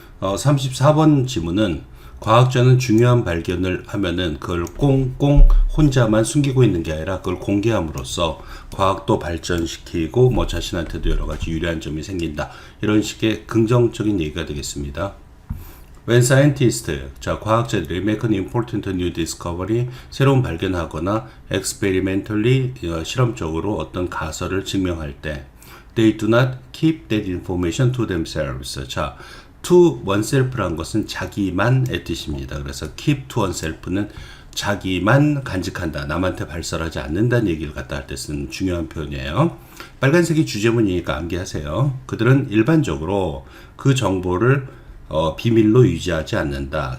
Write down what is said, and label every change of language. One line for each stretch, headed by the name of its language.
Korean: 34번 지문은 과학자는 중요한 발견을 하면은 그걸 꽁꽁 혼자만 숨기고 있는 게 아니라 그걸 공개함으로써 과학도 발전시키고 뭐 자신한테도 여러 가지 유리한 점이 생긴다. 이런 식의 긍정적인 얘기가 되겠습니다.
English: When scientists,
Korean: 자, 과학자들이
English: make an important new discovery,
Korean: 새로운 발견하거나
English: experimentally,
Korean: 실험적으로 어떤 가설을 증명할 때,
English: they do not keep that information to themselves.
Korean: 자, to oneself란 것은 자기만의 뜻입니다. 그래서 keep to oneself는 자기만 간직한다, 남한테 발설하지 않는다는 얘기를 갖다 할 때 쓰는 중요한 표현이에요. 빨간색이 주제문이니까 암기하세요. 그들은 일반적으로 그 정보를 비밀로 유지하지 않는다.